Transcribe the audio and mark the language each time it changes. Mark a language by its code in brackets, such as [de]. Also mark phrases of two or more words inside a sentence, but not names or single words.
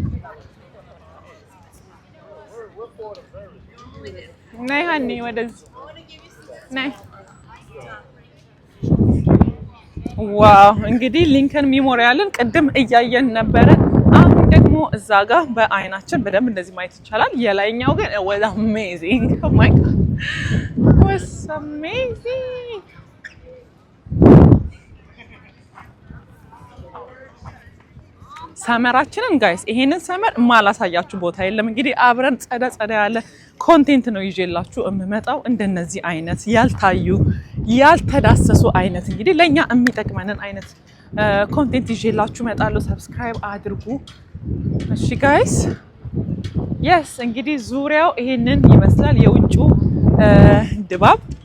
[am] ነይ ሀኒ ወደዚህ ነይ ዋው እንግዲህ ሊንከን ሜሞሪያልን ቅድም እያየን ነበረ አሁን ደግሞ እዛ ጋር በአይናችን በደንብ እንደዚህ ማየት ይቻላል የላይኛው ግን [en] was amazing oh my god was amazing [am] ሰመራችንን ጋይስ ይሄንን ሰመር ማላሳያችሁ ቦታ የለም እንግዲህ አብረን ጸዳ ያለ ኮንቴንት ነው ይዤላችሁ እምመጣው እንደነዚህ አይነት ያልታዩ ያልተዳሰሱ አይነት እንግዲህ ለኛ የሚጠቅመንን አይነት ኮንቴንት ይዤላችሁ እመጣለሁ ሰብስክራይብ አድርጉ እሺ ጋይስ yes እንግዲህ ዙሪያው ይሄንን ይመስላል የውጭው ድባብ